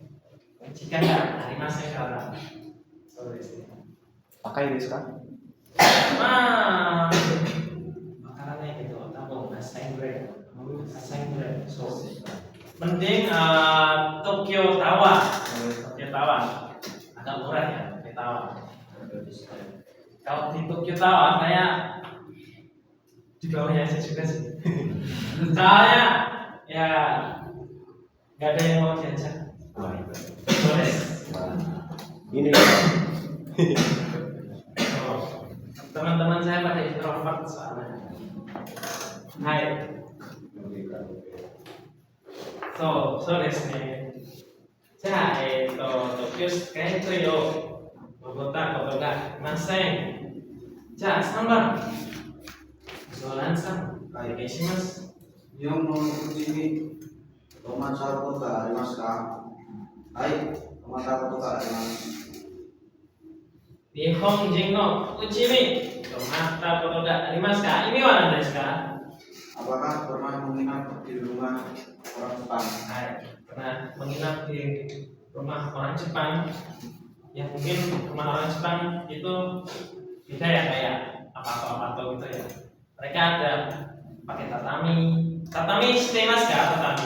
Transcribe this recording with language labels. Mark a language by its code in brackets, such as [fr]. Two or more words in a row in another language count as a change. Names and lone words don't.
[ja] 時間がありませんから。そうですね。高いですか？まあ、わからないけど、多分8,000円ぐらい。8,000円ぐらい。 [id] そう。Mending Tokyo Tower. Tokyo Tower. Agak murah ya, Tokyo Tower. Kalau di Tokyo Tower saya di bawahnya aja juga sih. Soalnya ya nggak ada yang mau jajan. Boleh. Ini Teman-teman saya pada introvert soalnya. [ja] Hai. そうですね。じゃあ、東京スカイツリーを登ったことがありません。じゃあ、3番。ゾランさん、お願いします。日本のうちに泊まったことがありますか？はい、泊まったことがあります。日本人のうちに泊まったことがありますか？意味は何ですか？ [id] Apakah pernah menginap di rumah orang Jepang? Hai, pernah menginap di rumah orang Jepang. Ya mungkin rumah orang Jepang itu beda ya kayak apa-apa gitu ya. Mereka ada pakai tatami. Tatami stemas ya tatami.